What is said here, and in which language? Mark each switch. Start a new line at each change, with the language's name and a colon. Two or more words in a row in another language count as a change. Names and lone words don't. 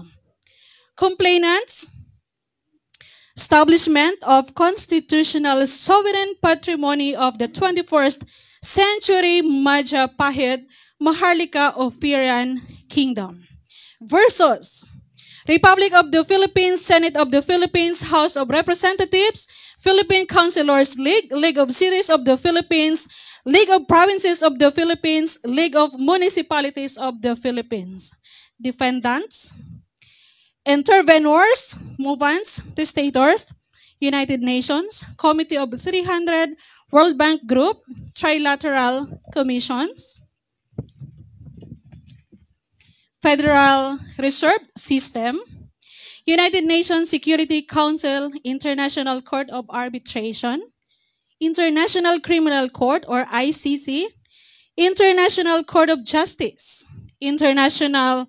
English: Complainants, establishment of constitutional sovereign patrimony of the 21st century Majapahit Maharlika OPHIRIAN Kingdom versus Republic of the Philippines, Senate of the Philippines, House of Representatives, Philippine Councilors League, League of Cities of the Philippines, League of Provinces of the Philippines, League of Municipalities of the Philippines. Defendants, intervenors, movants, testators, United Nations, Committee of 300, World Bank Group, Trilateral Commissions, Federal Reserve System, United Nations Security Council, International Court of Arbitration, International Criminal Court or ICC, International Court of Justice, International